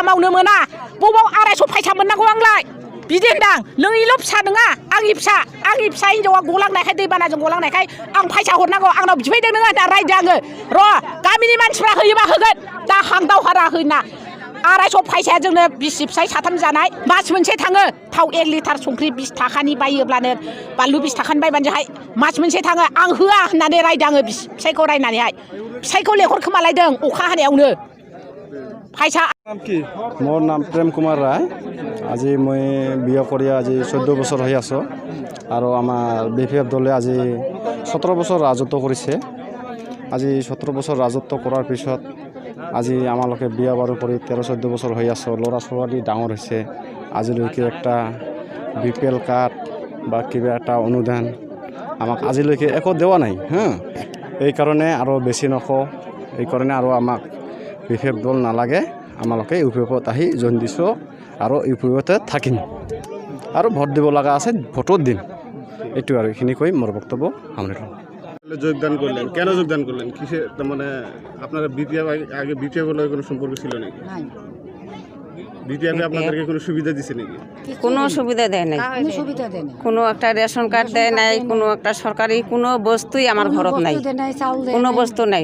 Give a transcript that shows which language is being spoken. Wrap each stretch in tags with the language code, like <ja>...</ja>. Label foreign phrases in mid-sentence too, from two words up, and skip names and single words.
<brx>मावनो मोना बबाव 250 फैसा मोननांगौ आंलाय बिदि होनदां नोंनिल' फिसा नङा आंनि फिसा हिनजावा गलांनायखाय दैबानाजों गलांनायखाय आं फैसा हरनांगौ आंनाव बिफैदों नोङो दा रायदों आङो र' गामिनि मानसिफ्रा होयोबा होगोन दा हांदावहारा होना 250 फैसाया जोंनो बिसि फिसाय 3 जानाय मास मोनसे थाङो थाव 1 लिटार संख्रि 20 थाखानि बायोब्लानो बानलु 20 थाखानि बायबानो मास मोनसे थाङो आं होआ होननानै रायदों आङो फिसायखौ रायनानैहाय फिसायखौ लेंहरखोमालायदों अखा हानायावनो फैसा</brx> <as>মোৰ নাম প্ৰেম কুমাৰ ৰায় আজি মই বিয়া কৰি আজি 14 বছৰ হৈ আছো আৰু আমাৰ বিপিএফ দলে আজি 17 বছৰ ৰাজত্ব কৰিছে আজি 17 বছৰ ৰাজত্ব কৰাৰ পিছত আজি আমালোকে বিয়া বাৰু কৰি 13-14 বছৰ হৈ আছো ল'ৰা ছোৱালী ডাঙৰ হৈছে আজিলৈকে একটা বিপিএল কাৰ্ড বা কিবা এটা অনুদান আমাক আজিলৈকে একো দেৱা নাই এই কাৰণে আৰু বেছি নকওঁ এই কাৰণে আৰু আমাক বিপিএফ দল নালাগে আমালোকে ইউপিএফত আহি জইন দিছোঁ আৰু ইউপিএফতে থাকিম আৰু ভোট দিব লগা আছে ভোটৰ দিন এইটো আৰু এইখিনি কৈ মোৰ বক্তব্য সামৰিলোঁ।</as> <bn>যোগদান করলেন, কেন যোগদান করলেন? কিসে মানে আপনারা বিপিএফ আগে বিপিএফ এর কোনো সম্পর্ক ছিল নাকি? বিপিএফ আপনাদেরকে কোনো সুবিধা দিছে নাকি? কোনো সুবিধা দেয় নাই, কোনো একটা রেশন কার্ড দেয় নাই, কোনো একটা সরকারি কোনো বস্তুই আমার ঘরত নাই, কোনো বস্তু নাই।</bn>